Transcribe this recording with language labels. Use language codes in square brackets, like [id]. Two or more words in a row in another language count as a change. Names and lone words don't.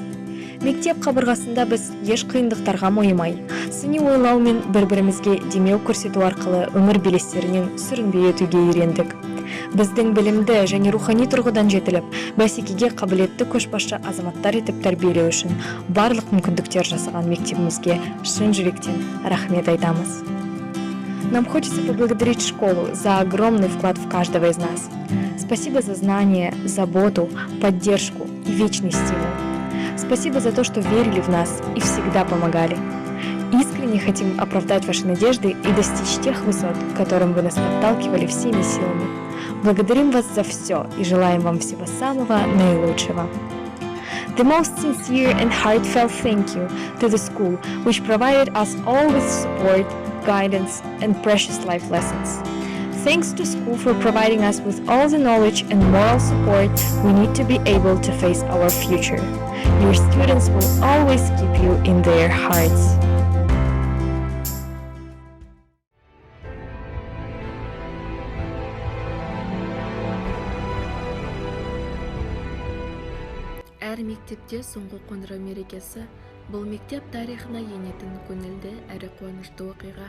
[kk] Мектеп қабырғасында біз еш қиындықтарға мойымай, сыни ойлау мен бір-бірімізге демеу көрсету арқылы өмір белестерінен сүрінбей өтуге үйрендік. Біздің білімді және рухани тұрғыдан жетіліп, бәсекеге қабілетті көшбасшы азаматтар етіп тәрбиелеу үшін барлық мүмкіндіктер жасаған мектебімізге шын жүректен рахмет айтамыз. [ru] Нам хочется поблагодарить школу за огромный вклад в каждого из нас. Спасибо за знания, заботу, поддержку и вечный стимул. Спасибо за то, что верили в нас и всегда помогали. Искренне хотим оправдать ваши надежды и достичь тех высот, к которым вы нас подталкивали всеми силами. Благодарим вас за все и желаем вам всего самого наилучшего. [en] The most sincere and heartfelt thank you to the school, which provided us all with support, guidance, and precious life lessons. Thanks to school for providing us with all the knowledge and moral support we need to be able to face our future. Your students will always keep you in their hearts. [kk] Әр мектепте соңғы қондыру мерекесі бұл мектеп тарихына енетін көңілді әрі қуанышты оқиға.